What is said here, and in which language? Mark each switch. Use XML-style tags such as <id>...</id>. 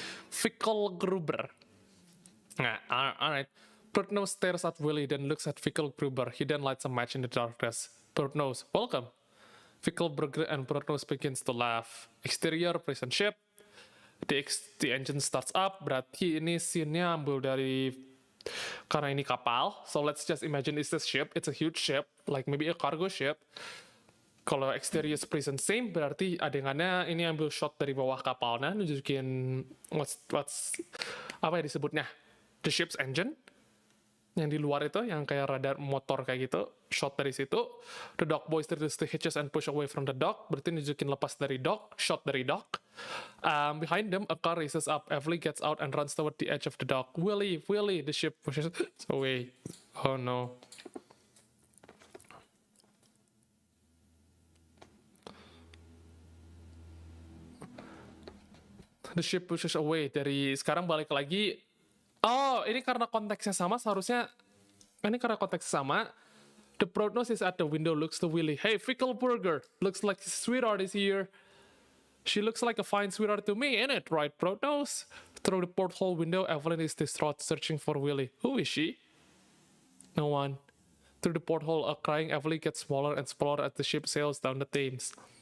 <en>Fickle Gruber. Alright. Broad nose stares at Willy, then looks at Fickle Gruber. He then lights a match in the darkness. Broad nose, welcome. Fickle Burger and Broad nose begins to laugh. Exterior prison ship. The engine starts up.</en> <id>Berarti ini scene-nya ambil dari karena ini kapal.</id> <en>So let's just imagine it's a ship. It's a huge ship, like maybe a cargo ship.</en> <id>Kalau exterior prison same, berarti adegannya ini ambil shot dari bawah kapalnya, nunjukin what's apa ya disebutnya,</id> <en>the ship's engine,</en> <id>yang di luar itu, yang kayak radar motor kayak gitu, shot dari situ.</id> <en>The dock boys reduce the hitches and push away from the dock,</en> <id>berarti nunjukin lepas dari dock,</id> <en>shot dari dock. Behind them, a car races up. Everly gets out and runs toward the edge of the dock. Willy, the ship pushes away. Oh no. The ship pushes away.</en> <id>Dari sekarang balik lagi. Oh, ini karena konteksnya sama, seharusnya ini karena konteksnya sama.</id> <en>The broad nose is at the window, looks to Willy. Hey, Fickle Burger, looks like sweetheart is here. She looks like a fine sweetheart to me, ain't it? Right, broad nose? Through the porthole window, Evelyn is distraught, searching for Willy. Who is she? No one. Through the porthole, a crying Evelyn gets smaller and smaller as the ship sails down the Thames.</en>